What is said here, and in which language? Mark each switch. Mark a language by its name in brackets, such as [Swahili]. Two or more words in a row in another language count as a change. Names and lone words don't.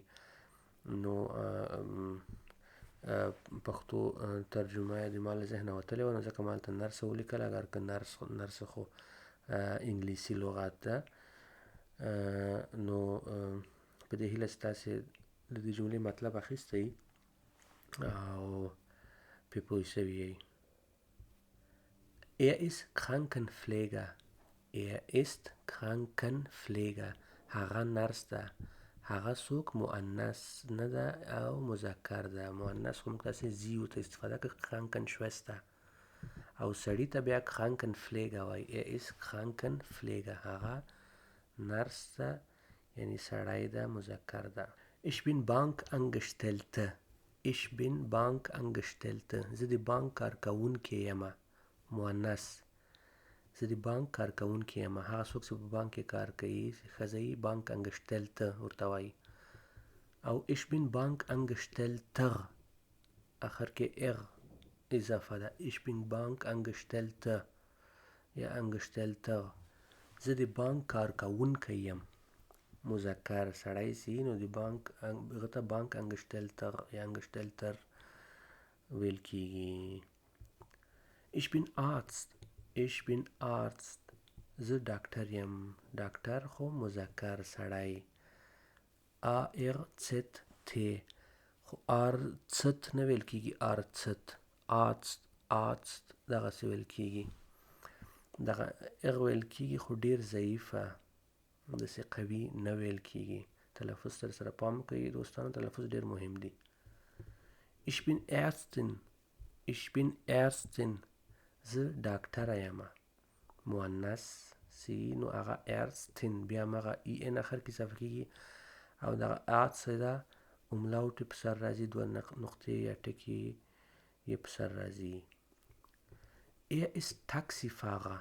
[Pashto] نو پښتو ترجمه یې د ما له ذهنه وتلې وه، نو ځکه ما هلته نرسه ولیکل، اگر که نرس خو انګلیسي لغت ده. نو په دې هیله چې تاسې د دې جملې مطلب اخیستی او پرې پوه شوي یئ. [German] Er ist Krankenpfleger. Er ist Krankenpfleger. [Pashto] هغه نرس ده. هغه څوک مؤنث نه ده او مذکر ده. مؤنث خو موږ داسې زی ورته استفاده کوو Krankenschwester او سړي ته بیا Krankenpfleger وایي. [German] ist Krankenpfleger [Pashto] هغه نرس ده یعنی سړی ده مذکر ده. [German] Ich bin Bankangestellte. Ich bin Bankangestellte. [Pashto] زه د بانک کارکوونکی یم مؤنث. زه د بانک کارکوونکی یم. هغه څوک چې په بانک کې کار کوي ښځه یې Bankangestellte ورته وایي. او [German] ich bin Bankangestellter [Pashto] اخر کې اضافه ده. [German] ich bin Bankangestellte یا Angestellter. [Pashto] زه د بانک کارکوونکی یم مذکر سړی سي نو د بانک هغه ته Bankangestellter یا Angestellter ویل کیږي. [German] Ich bin Arzt. Ich bin Arzt. [Pashto] زه ډاکټر یم. ډاکټر خو مذکر سړی ARZT خو ARZT نه ویل کیږي ARZT. Arzt دغسې ویل کیږي. دغه ویل کیږي خو ډیر ضعیفه داسې قوي نه ویل کیږي. تلفظ سره پام کوئ دوستانو، تلفظ ډیر مهم دی. [German] Ich bin Ärztin. Ich bin Ärztin. [Pashto] زه ډاکټره یم مؤنث سی نو هغه Ärztin بیا هغه en اخر کې اضافه کیږي او دغه Arzt ده املاوټ په سر راځي، دوه نقطې یا ټکي یې په سر راځي. [German] ist Taxifahrer.